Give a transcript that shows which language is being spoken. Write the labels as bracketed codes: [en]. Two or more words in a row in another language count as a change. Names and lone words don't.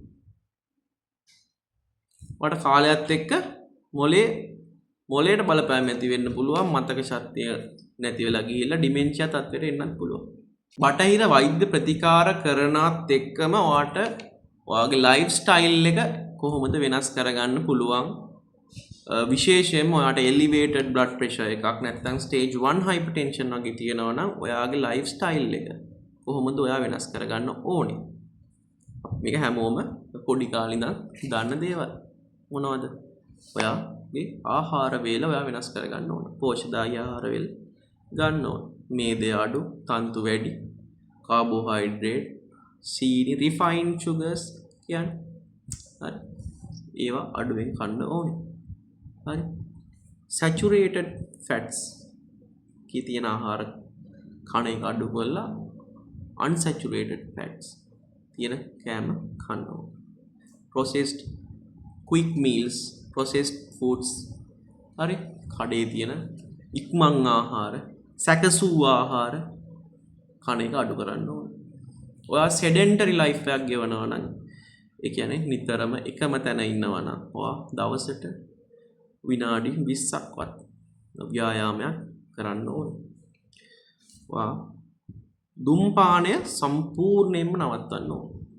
[si] වට කාලයත් එක්ක මොලේට බලපෑම ඇති වෙන්න පුළුවන්. මතක ශක්තිය නැති වෙලා ගිහිල්ලා ඩිමෙන්ෂියා තත්ත්වයට එන්නත් පුළුවන්. බටහිර වෛද්‍ය ප්‍රතිකාර කරනත් එක්කම ඔයාගේ [en] life style [si] එක කොහොමද වෙනස් කරගන්න පුළුවන්? විශේෂයෙන්ම ඔයාට [en] elevated blood pressure [si] එකක් නැත්නම් [en] stage 1 hypertension [si] වගේ තියෙනවා නම් ඔයාගේ [en] life style [si] එක කොහොමද ඔයා වෙනස් කරගන්න ඕනේ? මේක හැමෝම පොඩි කාලේ ඉඳන් දන්න දේවල්. මොනවද? ඔයාගේ ආහාර වේල ඔයා වෙනස් කරගන්න ඕන. පෝෂ්‍යදායී ආහාර වේල ගන්න ඕන. මේද අඩු, තන්තු වැඩි, carbohydrate, සීනි, [en] refined sugars කියන්නේ. [si] හරි. ඒවා අඩුවෙන් කන්න ඕනේ. හරි. [en] saturated fats [si] කී තියෙන ආහාර කන එක අඩු කරලා [en] unsaturated fats [si] තියෙන කෑම කන්න ඕනේ. [en] processed quick meals, processed foods, [si] හරි, කඩේ තියෙන ඉක්මන් ආහාර, සැකසූ ආහාර කන එක අඩු කරන්න ඕනේ. ඔයා [en] sedentary life [si] එකක් ගෙවනවා නම්, ඒ කියන්නේ නිතරම එකම තැන ඉන්නවා නම් ඔයා දවසට විනාඩි 20ක්වත් ව්‍යායාමයක් කරන්න ඕනේ. ඔයා දුම්පානය සම්පූර්ණයෙන්ම නවත්තන්න ඕනේ.